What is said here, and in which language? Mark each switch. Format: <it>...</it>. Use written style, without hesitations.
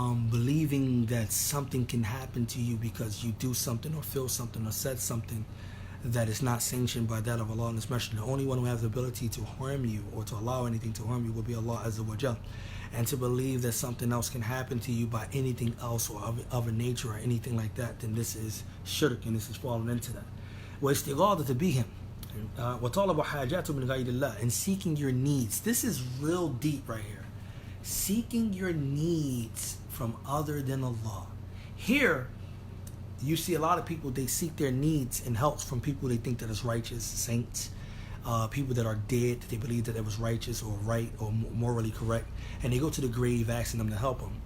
<en>Believing that something can happen to you because you do something or feel something or said something that is not sanctioned by that of Allah and His Messenger. The only one who has the ability to harm you or to allow anything to harm you will be Allah Azza wa Jal. And to believe that something else can happen to you by anything else or of a nature or anything like that, then this is shirk, and this is falling into that.</en> <ar>وَإِسْتِغَاثَةُ بِهِمْ وَطَلَبُ حَاجَاتُ مِنْ غَيْرِ اللَّهِ,</ar> <en>and seeking your needs. This is real deep right here. Seeking your needs from other than Allah. Here, you see a lot of people, they seek their needs and helps from people they think that is righteous, saints, people that are dead, that they believe that it was righteous or right or morally correct, and they go to the grave asking them to help them.</en>